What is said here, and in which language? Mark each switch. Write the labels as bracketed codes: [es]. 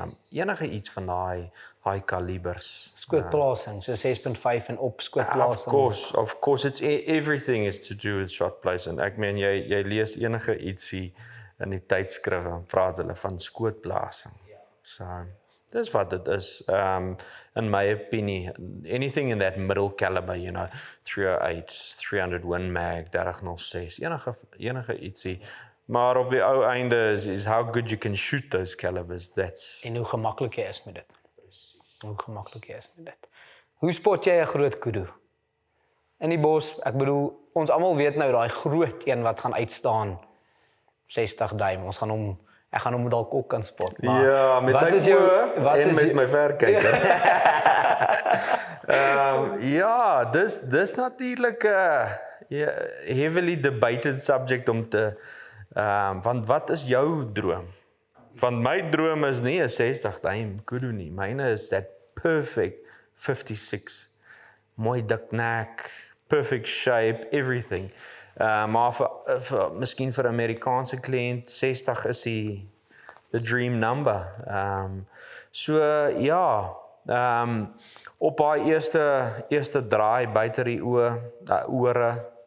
[af] Enige iets van daai kalibers. Skootplasing, so 6.5 en op skootplasing. [en] Of course, it's everything is to do with shot placing. [af] Ek meen jy lees enige ietsie in die tydskrifte en praat hulle van skootplasing. So dis wat dit is. [en] In my opinion, anything in that middle caliber, you know, 308, 300 Win Mag, 3006, [af] enige ietsie. Maar op die ou einde is [en] how good you can shoot those calibers. That's [af] En hoe gemaklik jy is met dit. Hoe gemaklik jy is met dit. Hoe spot jy 'n groot kudu? In die bos, ek bedoel, ons almal weet nou daai groot een wat gaan uitstaan 60 duim. Ek gaan hom dalk ook kan spot. Maar ja, met my oë en met my verkyker. Ja, dis natuurlik 'n [en] heavily debated subject [af] om te want wat is jou droom? Want my droom is nie 'n 60 duim kudu nie. Myne is [en] that perfect 56. [af] Mooi dik nek, [en] perfect shape, everything. [af] Maar vir miskien vir 'n Amerikaanse kliënt 60 [en] is the dream number. [af] So ja, op haar eerste draai buite die ore.